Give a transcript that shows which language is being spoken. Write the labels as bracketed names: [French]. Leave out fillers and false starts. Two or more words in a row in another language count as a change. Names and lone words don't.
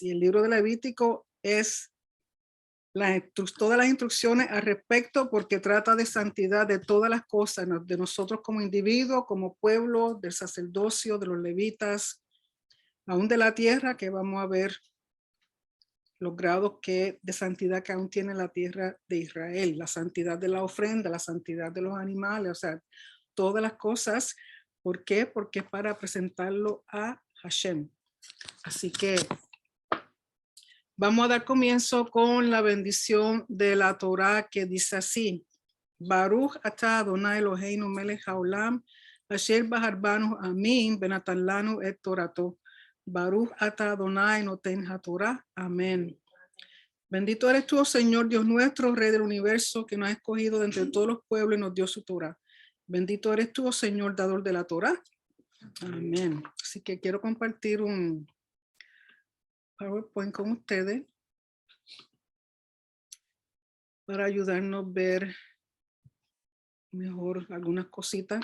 [Spanish] Y el libro de Levítico es todas las instrucciones al respecto, porque trata de santidad de todas las cosas, de nosotros como individuos, como pueblo, del sacerdocio, de los levitas, aún de la tierra, que vamos a ver los grados de santidad que aún tiene la tierra de Israel, la santidad de la ofrenda, la santidad de los animales, o sea, todas las cosas. ¿Por qué? Porque es para presentarlo a Hashem. Así que vamos a dar comienzo con la bendición de la Torá, que dice así: [Hebrew] ברוך אתה אדוני אלוהינו מלך העולם, אשר בחר בנו מכל העמים ונתן לנו את תורתו. ברוך אתה אדוני נותן התורה. [Spanish] Amén. Bendito eres tú, oh Señor Dios nuestro, Rey del universo, que nos ha escogido de entre todos los pueblos y nos dio su Torah. Bendito eres tú, oh Señor, dador de la Torah. Amén. Así que quiero compartir un PowerPoint con ustedes para ayudarnos a ver mejor algunas cositas.